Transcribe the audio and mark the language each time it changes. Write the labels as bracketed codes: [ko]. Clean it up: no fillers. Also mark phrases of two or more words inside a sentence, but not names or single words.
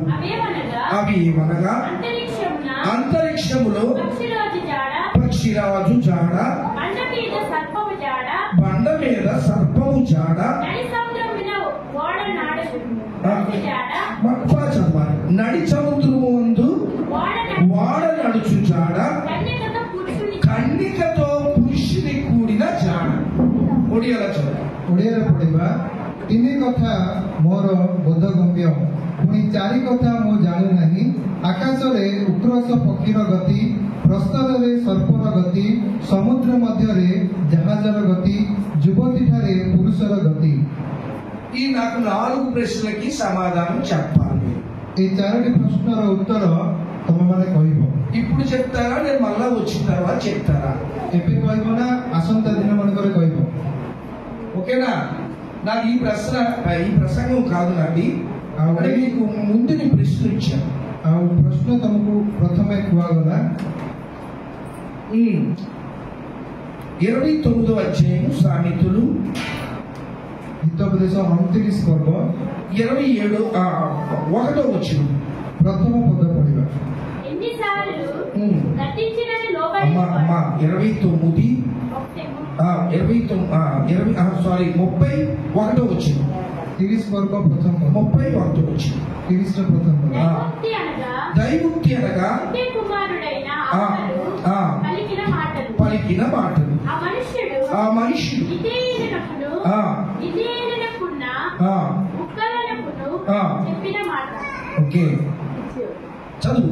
[te] అవి ఏమనగా అంతరిక్షములో పక్షిరాజు జాడ, బండ మీద సర్పము జాడ, నడి సముద్రము ముందు వాడ నడుచు జాడ, కన్నికతో పురుషుని కూడిన జాడ। [or] ଓଡ଼ିଆରେ ପଢିବା। 3 କଥା ମୋର ବୋଧଗମ୍ୟ, ପୁଣି 4 କଥା ମୁଁ ଜାଣୁ ନାହିଁ। ଆକାଶରେ ଉକ୍ରୋଶ ପକ୍ଷୀର ଗତି, ପ୍ରସ୍ତାବରେ ସର୍ପର ଗତି, ସମୁଦ୍ର ମଧ୍ୟରେ ଜାହାଜର ଗତି, ଯୁବତୀଠାରେ ପୁରୁଷର ଗତି। [te] ఈ నాకు 4 ప్రశ్నలకి సమాధానం చెప్పాలి। [or] ఈ 4ଟି ପ୍ରଶ୍ନର ଉତ୍ତର ତମେମାନେ କହିବ। [te] ఇప్పుడు చెప్తారా, నేను మళ్ళా వచ్చిన తర్వాత చెప్తారా? [or] ଏବେ କହିବ ନା ଆସନ୍ତା ଦିନ ମାନଙ୍କରେ କହିବ? [te] ఓకేనా? నాకు ఈ ప్రసంగం కాదు నాది, అంటే మీకు ముందు నేను ప్రశ్న ఇచ్చాను। [or] ଆଉ ପ୍ରଶ୍ନ ତମକୁ ପ୍ରଥମେ କୁହାଗଲା। [te] 29వ అధ్యాయం సామెతలు [or] ହିତୋପଦେଶ 29 ପର୍ବ [te] 27 1వ వచనం [or] ପ୍ରଥମ ପଦ ପଢିବା। [te] 31వ వచనం [or] 30 ପର୍ବ ପ୍ରଥମ [te] 31వ వచనం [or] 30 ପ୍ରଥମ ପଦ। [te] దైవోక్తి అనగా పలికిన మాటలు, ఆ మనుష్యుడు ఓకే చదువు।